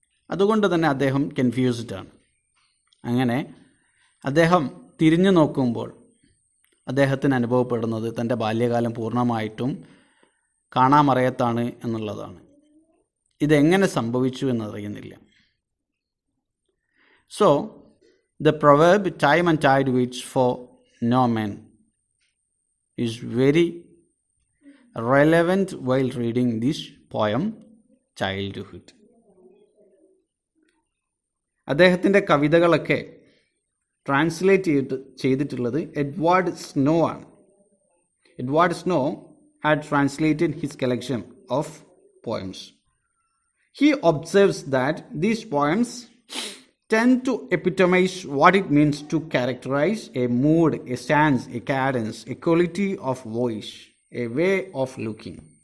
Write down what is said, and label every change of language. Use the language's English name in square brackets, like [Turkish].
[Malayalam] അതുകൊണ്ട് തന്നെ അദ്ദേഹം കൺഫ്യൂസ്ഡ് ആണ്. അങ്ങനെ അദ്ദേഹം തിരിഞ്ഞു നോക്കുമ്പോൾ അദ്ദേഹത്തിന് അനുഭവപ്പെടുന്നത് തൻ്റെ ബാല്യകാലം പൂർണ്ണമായിട്ടും കാണാമറയത്താണ് എന്നുള്ളതാണ്. ഇതെങ്ങനെ സംഭവിച്ചു എന്നറിയുന്നില്ല. [English] So, the proverb time and tide waits for no man is very relevant while reading this poem, Childhood. [Malayalam] അദ്ദേഹത്തിൻ്റെ കവിതകളൊക്കെ ട്രാൻസ്ലേറ്റ് ചെയ്തിട്ടുള്ളത് എഡ്വാർഡ് സ്നോ ആണ്. [English] Edward Snow had translated his collection of poems. He observes that these poems tend to epitomize what it means to characterize a mood, a stance, a cadence, a quality of voice, a way of looking.